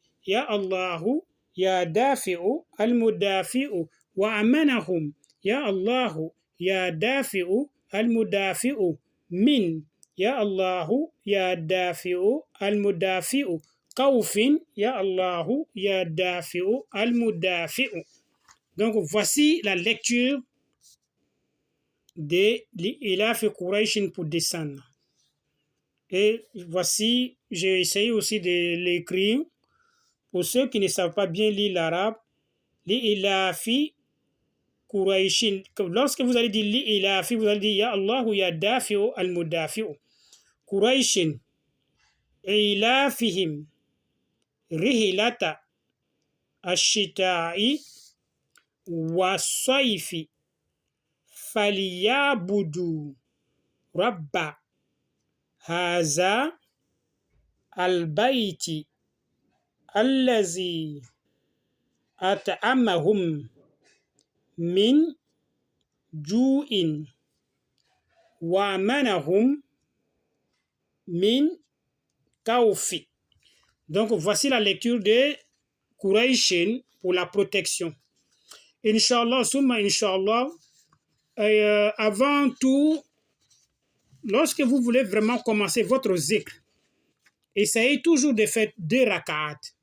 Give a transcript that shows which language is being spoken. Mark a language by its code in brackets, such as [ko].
[ar] يا الله يا دافع المدافع وأمنهم يا الله يا دافع المدافع من يا الله يا دافع المدافع خوف يا الله يا دافع المدافع. [fr] Donc voici la lecture de l'Ilaf Qurayshin pour descendre. Et voici, j'ai essayé aussi de l'écrire. Pour ceux qui ne savent pas bien lire l'arabe, Li'ilafi Qurayshin. Lorsque vous allez dire Li'ilafi, vous allez dire [ar] Ya Allahu Ya Dafi'u al-Mudafi'u. Qurayshin. Ilafihim. Rihilata. Ashita'i. Wasaifi. Faliyabudu. Rabba. Haza. Al-Bayti. Allazi. أطعمهم من جوع وآمنهم من خوف. [fr] Donc voici la lecture de Qurayshin pour la protection. Inch'Allah, summa Inch'Allah, avant tout, lorsque vous voulez vraiment commencer votre zikr, essayez toujours de faire 2 rak'at.